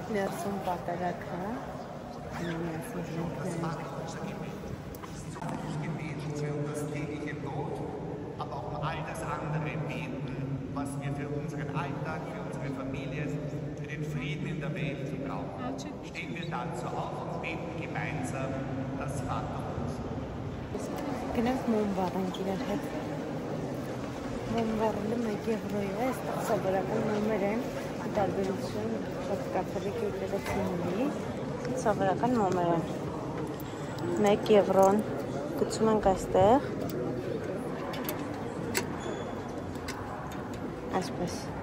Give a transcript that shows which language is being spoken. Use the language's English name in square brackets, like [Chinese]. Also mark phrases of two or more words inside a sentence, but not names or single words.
[Armenian] Դրսում պատարակը [German] aber auch um all das andere beten, was wir für unseren Alltag, für unsere Familie, für den Frieden in der Welt brauchen. Stehen wir dazu auf und beten gemeinsam das Vaterunser. [Armenian] Գնանք մոմբարենք իրար հետ։ Մոմբարը մեկ եվրոյ է, այստեղ սովորական նոմեր են, տարբերություն շատ կաթոլիկ եկեղեցիների, սովորական նոմեր են։ 1 եվրոն գցում ենք այստեղ։ Այսպես